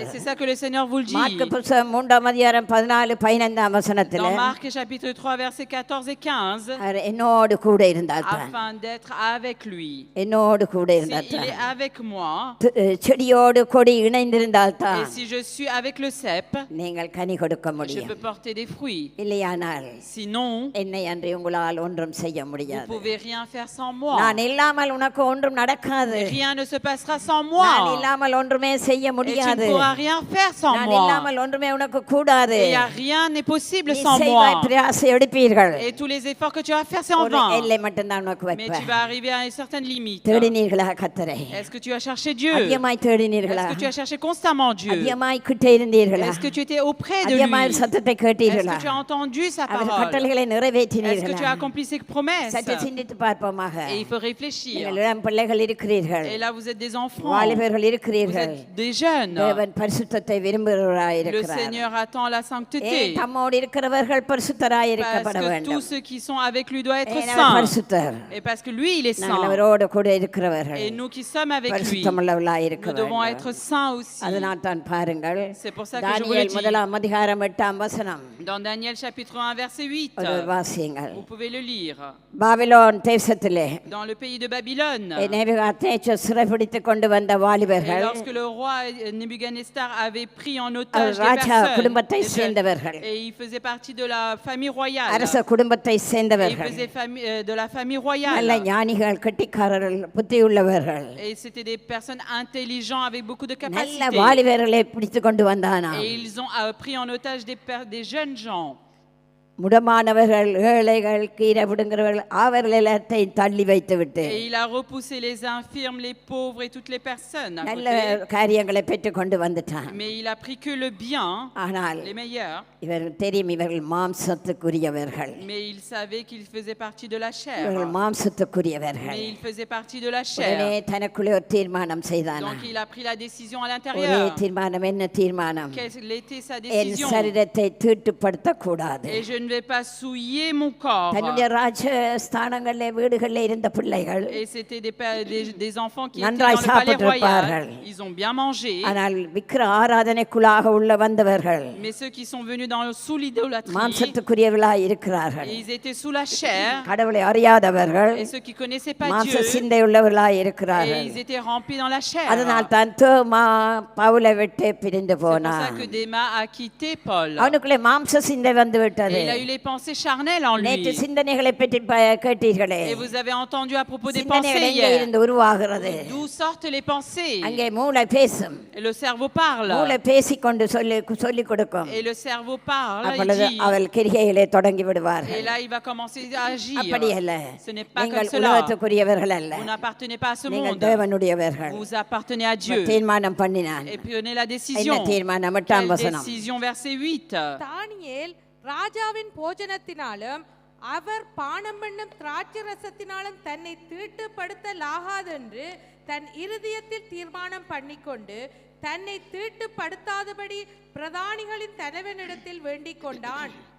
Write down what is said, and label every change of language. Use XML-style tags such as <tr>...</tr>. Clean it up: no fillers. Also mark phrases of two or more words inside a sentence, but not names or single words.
<fr>Et c'est ça que le Seigneur vous le dit.</fr> <ta>மார்க்கு புத்தகம் 3ஆம் அதிகாரம் 14-15 வசனத்திலே.</ta> <fr>Dans Marc chapitre 3 versets 14 et 15.</fr> <ta>என்னோடு கூட இருந்தால் தான்.</ta> <fr>Afin d'être avec lui.</fr> <ta>என்னோடு கூட இருந்தால்</ta> <fr>S'il</fr> <ta>தான்.</ta> <fr>est avec moi.</fr> <ta>செடியோடு கொடி இணைந்திருந்தால் தான்.</ta> <fr>Et si je suis avec le cep.</fr> <ta>நீங்கள் கனி கொடுக்க</ta> <fr>Je</fr> <ta>முடியும்.</ta> <fr>peux porter des fruits.</fr> <ta>இல்லையானால்</ta> <fr>Sinon.</fr> <ta>என்னை அன்றி உங்களால் ஒன்றும் செய்ய</ta> <fr>Vous</fr> <ta>முடியாது.</ta> <fr>pouvez rien faire sans moi.</fr> <ta>நான் இல்லாமல் உனக்கு ஒன்றும் நடக்காது.</ta> <fr>Rien ne se passera sans moi.</fr> <ta>நான் இல்லாமல் ஒன்றுமே செய்ய</ta> <fr>Et tu</fr> <ta>முடியாது.</ta> <fr>ne pourras rien faire sans</fr> <ta>நான்</ta> <fr>moi.</fr> <ta>இல்லாமல் ஒன்றுமே உனக்கு கூடாது.</ta> <fr>Et rien n'est possible</fr> <ta>நீ</ta> <fr>sans</fr> <ta>செய்வாய்,</ta> <fr>moi.</fr> <ta>பிரயாசை எடுப்பீர்கள்.</ta> <fr>Et tous les efforts que tu vas faire, c'est en</fr> <ta>ஒரு</ta> <fr>vain.</fr> <ta>எல்லை மட்டும் தான் உனக்கு</ta> <fr>Mais</fr> <ta>வைப்பேன்.</ta> <fr>tu vas arriver à une certaine limite.</fr> <ta>தேடினீர்களா கர்த்தரை?</ta> <fr>Est-ce que tu as cherché Dieu?</fr> <ta>அதிகமாய் தேடினீர்களா?</ta> <fr>Est-ce que tu as cherché constamment Dieu?</fr> <ta>அதிகமாய் கிட்டே இருந்தீர்களா?</ta> <fr>Est-ce que tu étais auprès de</fr> <ta>அதிகமாய்</ta> <fr>lui?</fr> <ta>சத்தத்தை</ta> <fr>Est-ce</fr> <ta>கேட்டீர்களா?</ta> <fr>que tu as entendu sa</fr> <ta>அவர்</ta> <fr>parole?</fr> <ta>கட்டளைகளை</ta> <fr>Est-ce que tu</fr> <ta>நிறைவேற்றினீர்களா?</ta> <fr>as accompli ses promesses?</fr> <ta>சற்று சிந்தித்து பார்ப்போமாக.</ta> <fr>Et il faut réfléchir.</fr> <ta>நீங்கள் இளம் பிள்ளைகள் இருக்கிறீர்கள்.</ta> <fr>Et là, vous êtes des enfants.</fr> <ta>வாலிபர்கள்</ta> <fr>Vous</fr> <ta>இருக்கிறீர்கள்.</ta> <fr>êtes des jeunes.</fr> <ta>தேவன் பரிசுத்தத்தை விரும்புகிறவராய்</ta> <fr>Le</fr> <ta>இருக்கிறார்.</ta> <fr>Seigneur attend la sancteté.</fr> <ta>தம்மோடு இருக்கிறவர்கள் பரிசுத்தராய்</ta> <fr>Parce</fr> <ta>இருக்கப்பட</ta> <fr>que</fr> <ta>வேண்டும்.</ta> <fr>tous ceux qui sont avec lui doivent être</fr> <ta>அவர்</ta> <fr>saints.</fr> <ta>பரிசுத்தர்.</ta> <fr>Et parce que lui, il est</fr> <ta>நாங்கள்</ta> <fr>saint.</fr> <ta>அவரோடு கூட இருக்கிறவர்கள்.</ta> <fr>Et nous qui sommes avec lui,</fr> <ta>பரிசுத்தமுள்ளவர்களாய் இருக்க</ta> <fr>nous devons</fr> <ta>வேண்டும்.</ta> <fr>être saints aussi.</fr> <ta>அதனால் தான் பாருங்கள்.</ta> <fr>C'est pour ça que je vous le</fr> <ta>தானியேல்</ta> <fr>dis.</fr> <ta>1ஆம் அதிகாரம் 8ஆம் வசனம்.</ta> <fr>Dans Daniel chapitre 1 verset 8,</fr> <ta>ஒரு வாசியுங்கள்.</ta> <fr>vous pouvez le lire.</fr> <ta>பாபிலோன் தேசத்திலே</ta> <fr>Dans le pays de Babylone,</fr> <ta>நேபுகாத்நேச்சர் சிறைபிடித்துக் கொண்டு வந்த</ta> <fr>et</fr> <ta>வாலிபர்கள்</ta> <fr>lorsque le roi Nebuchadnezzar avait pris en</fr> <ta>அவர்</ta> <fr>otage des</fr> <ta>ராஜா</ta> <fr>personnes,</fr> <ta>குடும்பத்தை</ta> <fr>des jeunes,</fr> <ta>சேர்ந்தவர்கள்.</ta> <fr>et il faisait partie de la famille royale,</fr> <ta>அரச குடும்பத்தை</ta> <fr>et il</fr> <ta>சேர்ந்தவர்கள்.</ta> <fr>faisait de la famille</fr> <ta>நல்ல</ta> <fr>royale,</fr> <ta>ஞானிகள் கெட்டிக்காரர்கள் புத்தியுள்ளவர்கள்.</ta> <fr>et c'était des personnes intelligentes avec beaucoup de</fr> <ta>நல்ல</ta> <fr>capacités,</fr> <ta>வாலிபர்களை பிடித்து கொண்டு வந்தானா.</ta> <fr>et ils ont pris en otage des jeunes gens.</fr> <ta>முடமானவர்கள் ஏழைகள் கீரை விடுங்கிறவர்கள் அவர்கள் எல்லாத்தையும் தள்ளி வைத்து விட்டு</ta> <fr>Et il a repoussé les infirmes, les pauvres et toutes les personnes à</fr> <ta>நல்ல</ta> <fr>côté.</fr> <ta>காரியங்களை பெற்று கொண்டு வந்துட்டான்.</ta> <fr>Mais il a pris que le bien,</fr> <ta>ஆனால்</ta> <fr>les meilleurs.</fr> <ta>இவர்கள் தெரியும் இவர்கள் மாம்சத்துக்குரியவர்கள்.</ta> <fr>Mais il savait qu'il faisait partie de la chair.</fr> <ta>இவர்கள் மாம்சத்துக்குரியவர்கள்.</ta> <fr>Mais il faisait partie de la</fr> <ta>உடனே</ta> <fr>chair.</fr> <ta>தனக்குள்ளே ஒரு தீர்மானம் செய்தானா.</ta> <fr>Donc il a pris la décision à</fr> <ta>ஒரே</ta> <fr>l'intérieur.</fr> <ta>தீர்மானம் என்ன தீர்மானம்?</ta> <fr>Quelle était sa</fr> <ta>என்</ta> <fr>décision?</fr> <ta>சரீரத்தை தீட்டுப்படுத்த கூடாது.</ta> <fr>Et je ne vais pas souiller mon corps.</fr> <ta>தன்னுடைய ராஜ ஸ்தானங்களிலே வீடுகளில் இருந்த பிள்ளைகள்</ta> <fr>Et c'était des enfants qui étaient</fr> <ta>நன்றாய்</ta> <fr>dans le palais</fr> <ta>சாப்பிட்டிருப்பார்கள்.</ta> <fr>royal. Ils ont bien mangé.</fr> <ta>ஆனால் விக்கிர ஆராதனைக்குள்ளாக உள்ள வந்தவர்கள்</ta> <fr>Mais ceux qui sont venus sous l'idolâtrie,</fr> <ta>மாம்சத்துக்குரியவர்களாய் இருக்கிறார்கள்.</ta> <fr>ils étaient sous la chair.</fr> <ta>கடவுளை அறியாதவர்கள்</ta> <fr>Et ceux qui connaissaient pas</fr> <ta>மாம்ச</ta> <fr>Dieu,</fr> <ta>சிந்தை உள்ளவர்களாய்</ta> <fr>et</fr> <ta>இருக்கிறார்கள்.</ta> <fr>ils étaient remplis dans la chair.</fr> <ta>அதனால் தான் தோமா பவுலை விட்டு பிரிந்து</ta> <fr>C'est pour ça</fr> <ta>போனான்.</ta> <fr>que Démas a quitté Paul.</fr> <ta>அவனுக்குள்ளே மாம்ச சிந்தை வந்து</ta> <fr>Et</fr> <ta>விட்டது.</ta> <fr>il a eu les pensées charnelles en</fr> <ta>நேற்று</ta> <fr>lui.</fr> <ta>சிந்தனைகளை பற்றி கேட்டீர்களே.</ta> <fr>Et vous avez entendu à propos des</fr> <ta>சிந்தனைகள்</ta> <fr>pensées</fr> <ta>எங்கே</ta> <fr>hier.</fr> <ta>இருந்து உருவாகிறது?</ta> <fr>D'où sortent les pensées?</fr> <ta>அங்கே மூளை பேசும்.</ta> <fr>Et le cerveau parle.</fr> <ta>மூளை பேசிக்கொண்டு சொல்லிக் கொடுக்கும்.</ta> <fr>Et le cerveau parle, il</fr> <ta>அப்பொழுது</ta> <fr>dit.</fr> <ta>அவள் கிரிகையிலே தொடங்கி</ta> <fr>Et</fr> <ta>விடுவார்கள்.</ta> <fr>là, il va commencer à agir.</fr> <ta>அப்படி அல்ல.</ta> <fr>Ce n'est pas</fr> <ta>நீங்கள்</ta> <fr>comme cela.</fr> <ta>உலகத்துக்குரியவர்கள் அல்ல.</ta> <fr>Vous n'appartenez pas à ce</fr> <ta>நீங்கள்</ta> <fr>monde.</fr> <ta>தேவனுடையவர்கள்.</ta> <fr>Vous appartenez à Dieu.</fr> <ta>தீர்மானம் பண்ணினான்.</ta> <fr>Et prenez la</fr> <ta>என்ன</ta> <fr>décision.</fr> <ta>தீர்மானம்? 8ஆம்</ta> <fr>Quelle</fr> <ta>வசனம்.</ta> <fr>décision, verset 8.</fr> <ta>தானியேல் ராஜாவின் போஜனத்தினாலும் அவர் பானம் பண்ணும் திராட்சை ரசத்தினாலும் தன்னை தீட்டுப்படுத்தலாகாதென்று தன் இருதயத்தில் தீர்மானம் பண்ணிக்கொண்டு தன்னை தீட்டுப்படுத்தாதபடி பிரதானிகளின் தலைவனிடத்தில் வேண்டிக் கொண்டான்.</ta>